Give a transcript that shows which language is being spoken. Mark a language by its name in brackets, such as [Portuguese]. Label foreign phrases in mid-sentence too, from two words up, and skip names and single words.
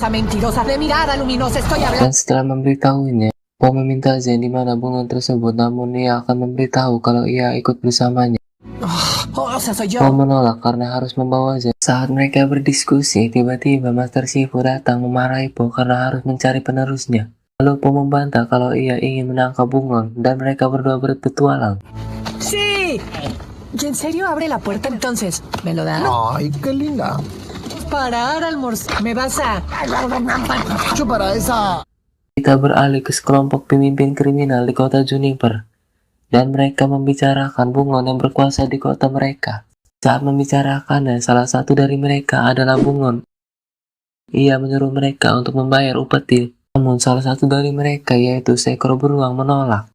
[Indonesian] Dan setelah memberitahunya, Po meminta Zen di mana bunglon tersebut, namun ia akan memberitahu kalau ia ikut bersamanya. Po menolak karena harus membawa Zen. Saat mereka berdiskusi, tiba-tiba Master Shifu datang memarahi Po karena harus mencari penerusnya. Lalu Po membantah kalau ia ingin menangkap bunglon dan mereka berdua berpetualang. [Spanish] Sí. ¿Y en serio abre la puerta entonces? ¿Me lo da? Ay, qué linda. Para almorzar. Me vas a... Yo para esa... [Indonesian] Kita beralih ke sekelompok pemimpin kriminal di kota Juniper, dan mereka membicarakan bunglon yang berkuasa di kota mereka. Saat membicarakannya, salah satu dari mereka adalah bunglon. Ia menyuruh mereka untuk membayar upeti, namun salah satu dari mereka yaitu seekor beruang menolak.